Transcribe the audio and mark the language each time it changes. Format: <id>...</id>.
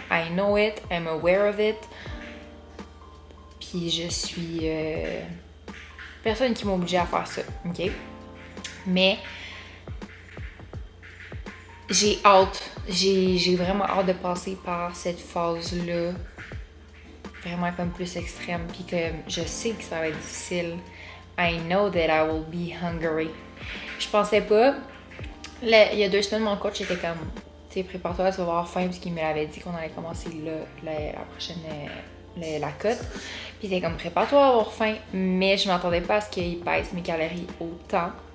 <en>I know it, I'm aware of it.</en> <fr>Puis je suis personne qui m'a obligée à faire ça, ok? Mais j'ai hâte, j'ai vraiment hâte de passer par cette phase-là, vraiment comme plus extrême. Puis que je sais que ça va être difficile.</fr> <en>I know that I will be hungry.</en> <fr>Je pensais pas. Là, il y a 2 semaines, mon coach était comme, tu sais, prépare-toi, tu vas avoir faim, parce qu'il me l'avait dit qu'on allait commencer la prochaine, la cote. Puis il était comme, prépare-toi à avoir faim, mais je m'attendais pas à ce qu'il pèse mes calories autant.</fr>